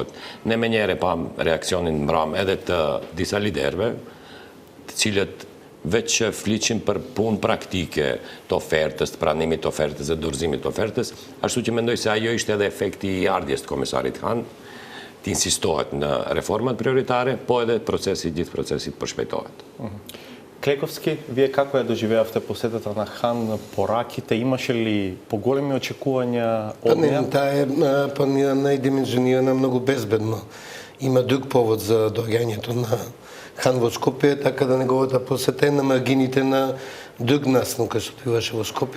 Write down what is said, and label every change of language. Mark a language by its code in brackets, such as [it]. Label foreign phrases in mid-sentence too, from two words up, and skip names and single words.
[sq] Ne menjëherë pam reaksionin mbram edhe të disa liderëve, të cilët veç fliqin për punë praktike të ofertës, të pranimit të ofertës dhe dorëzimit të ofertës, ashtu që mendoj se ajo ishte edhe efekti i ardhjes të komisarit Han, të insistohet në reformat prioritare, po edhe gjithë procesit përshpejtohet. [mk] Клековски, вие како ја доживеавте посетата на Хан на пораките? Имаше ли поголеми очекувања од неја? Таа е планирана и димензионирана многу безбедно. Има друг повод за доаѓањето на Хан во Скопје, така да неговата посета е на маргините на друг настан кој се одвиваше во Скопје.